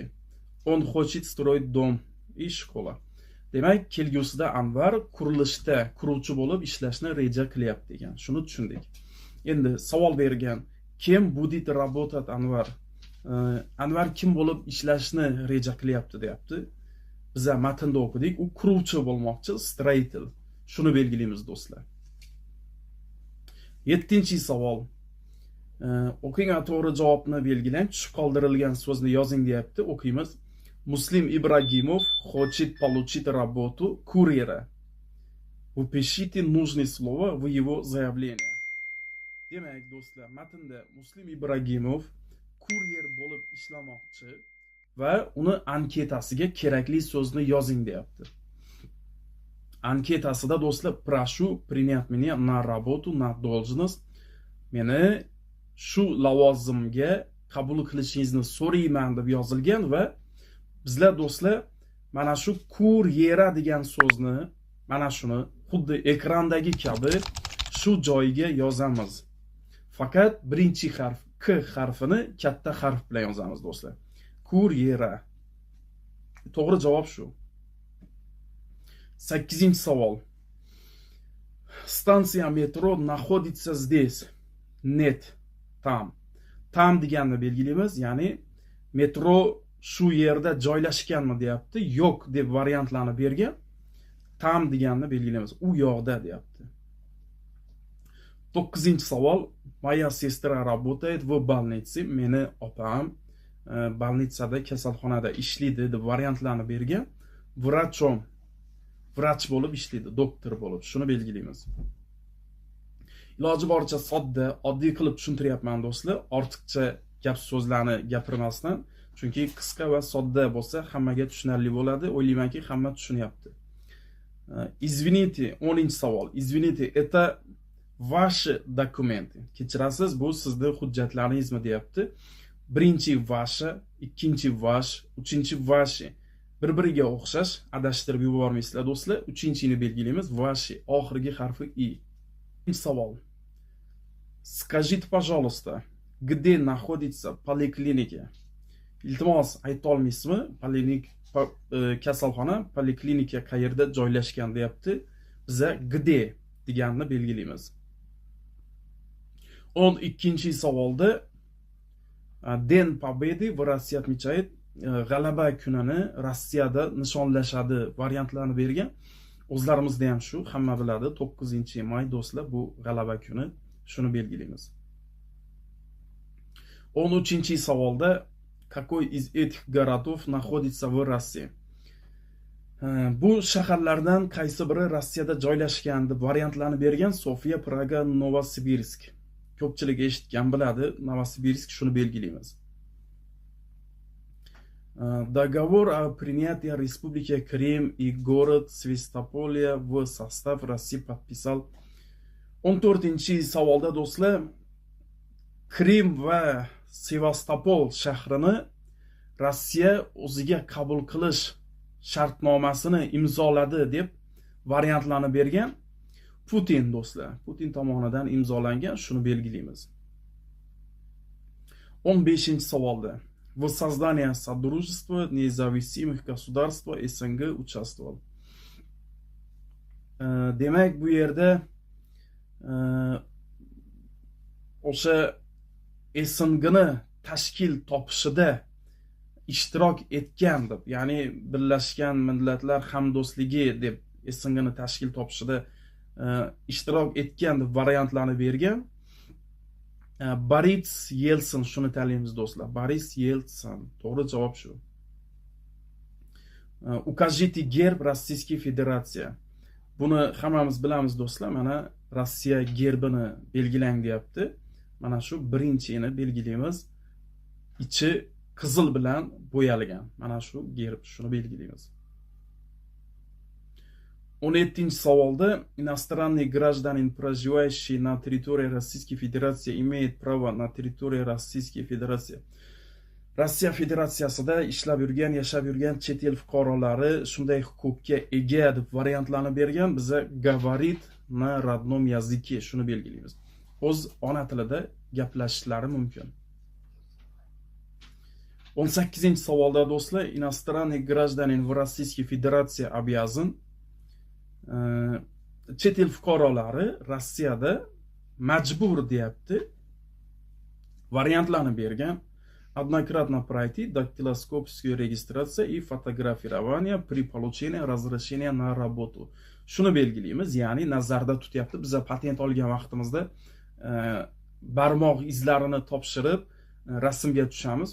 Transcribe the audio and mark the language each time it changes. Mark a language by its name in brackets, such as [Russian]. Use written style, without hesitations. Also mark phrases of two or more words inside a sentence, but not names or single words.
[Russian] Он хочет строить дом и школа. [Uzbek] Demak, kelgusida Anvar qurilishda quruvchi bo'lib ishlashni reja qilyapti degan. Shuni tushundik. Endi savol bergan, kim [Russian] будет работать [Uzbek] Anvar? Anvar kim bo'lib ishlashni reja qilyapti deyapti. Biz matnda o'qidik, u quruvchi bo'lmoqchi, stроитель. Shuni belgilaymiz do'stlar. 7-chi savol. O'qing va to'g'ri javobni belgilang. Tushib qoldirilgan so'zni yozing deyapti. [Russian] O'qiymiz. Muslim Ibragimov хочет получить работу курьера. Упишите нужные слова в его заявление. [Uzbek] Demak, do'stlar, matnda Muslim Ibragimov kuryer bo'lib ishlamoqchi va uni anketasiga kerakli so'zni yozing deyapti. Anketasida do'stlar, [Russian] прошу принять меня на работу на должность. [Uzbek] Meni shu lavozimga qabul qilishingizni so'rayman deb yozilgan va bizlar do'stlar mana shu kuryera degan so'zni mana shuni xuddi ekrandagi kabi shu joyiga yozamiz. Faqat birinchi harf K harfini katta harf bilan yozamiz do'stlar. Kuryera. To'g'ri javob shu. [Russian] 8-savol. Станция метро находится здесь. Нет. Там. [Uzbek] Tam deganni belgilaymiz, ya'ni metro shu yerda joylashganmi deyapti. Yo'q deb variantlarni bergan. Tam deganni belgilaymiz. U yoqda deyapti. 9-savol. [Russian] Моя сестра работает в больнице. [Uzbek] Meni opam больницада, kasalxonada ishlaydi deb variantlarni bergan. Vrachom. Vrach bo'lib ishlaydi, doktor bo'lib. Shuni belgilaymiz. Iloji boricha sodda, oddiy qilib tushuntiryapman do'stlar. Ortiqcha gap so'zlarni gapirmasdan, chunki qisqa va sodda bo'lsa hammaga tushunarli bo'ladi. O'ylaymanki, hamma tushunyapti. Извините, 10-savol. [Russian] Извините, это ваши документы. [Uzbek] Kechirasiz, bu sizning hujjatlaringizmi deyapti. Birinchi vashi, ikkinchi vash, uchinchi vashi bir-biriga o'xshash, adashtirib yubormaysizlar do'stlar. Uchinchini belgilaymiz. Vashi oxirgi harfi i. Savol. [Russian] Скажите, пожалуйста, где находится поликлиника? [Uzbek] Iltimos, ayta olmaysizmi? Kasalxona, poliklinika qayerda joylashgan deyapti. Biza где deganni belgilaymiz. 12-savolda [Russian] День Победы в России отмечает, [Uzbek] g'alaba kunini Rossiyada nishonlashadi variantlarini bergan. O'zlarimizda ham shu, hamma biladi, 9-may do'stlar, bu g'alaba kuni. Shuni belgilaymiz. 13-savolda [Russian] какой из этих городов находится в России? [Uzbek] Bu shaharlardan qaysi biri Rossiyada joylashgan deb variantlarni bergan. Sofiya, Praga, Novosibirsk. Ko'pchilik eshitgan biladi, Novosibirsk, shuni belgilaymiz. [Russian] Договор о принятии Республики Крым и город Свистополье в состав России подписал. [Uzbek] 14-savolda do'stlar, Krim va Sevastopol shahrini Rossiya o'ziga qabul qilish shartnomasini imzoladi deb variantlarni bergan. Putin do'stlar, Putin tomonidan imzolangan, shuni belgilaymiz. [Russian] 15-savolda в создании Содружества независимых государств СНГ участвовал. [Uzbek] Demak, bu yerda o'sha SNGni tashkil topishida ishtirok etgan deb, ya'ni Birlashgan Millatlar Hamdo'stligi deb SNGni tashkil topishida ishtirok etgan deb variantlarni bergan. Boris Yeltsin, shuni tanlaymiz do'stlar. Boris Yeltsin. To'g'ri javob shu. [Russian] Укажите герб Российской Federatsiya. [Uzbek] Buni hammamiz bilamiz do'stlar. Mana Rossiya gerbini belgilang deyapti. Mana shu birinchini belgilaymiz. Ichi qizil bilan bo'yalgan. Mana shu gerb, shuni belgilaymiz. [Russian] 17-savolda иностранный гражданин, проживающий на территории Российской Federatsiya, имеет право на территории Российской Federatsiya. [Uzbek] Rossiya Federatsiyasida ishlab yurgan, yashab yurgan chet el fuqarolari shunday huquqqa ega deb variantlarni bergan. [Russian] Biza говорит на родном языке, [Uzbek] shuni belgilaymiz. O'z ona tilida gaplashishlari mumkin. 18-savolda do'stlar, [Russian] иностранный гражданин в Российской Federatsiya обязан. [Uzbek] Chet el fuqarolari Rossiyada majbur deyapti. Variantlarni bergan. [Russian] Однократно пройти дактилоскопическую регистрацию и фотографирование при получении разрешения на работу. [Uzbek] Shuni belgilaymiz, ya'ni nazarda tutyapti. Biz patent olgan vaqtimizda barmoq izlarini topshirib rasmga tushamiz.